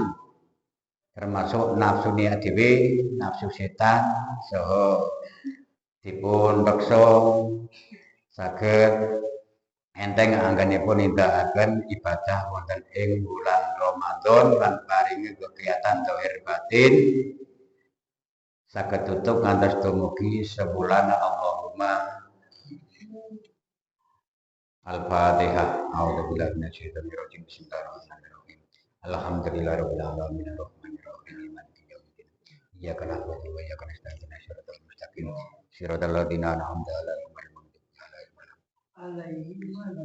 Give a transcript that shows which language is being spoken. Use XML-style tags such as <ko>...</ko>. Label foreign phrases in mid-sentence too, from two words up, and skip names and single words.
<jv>Termasuk nafsu niat dhewe, nafsu setan saha dipun reksa saged enteng anggenipun nindakaken ibadah wonten ing bulan Ramadan lan paringi kegiatan zahir batin saged tutup ngantos dumugi sebulan</jv> <ar>اللهم الفاتحة. أعوذ بالله من الشيطان الرجيم. بسم الله الرحمن الرحيم. الحمد لله رب العالمين الرحمن الرحيم مالك يوم الدين. إياك نعبد وإياك نستعين اهدنا الصراط المستقيم. صراط الذين أنعمت عليهم غير المغضوب عليهم ولا الضالين.</ar>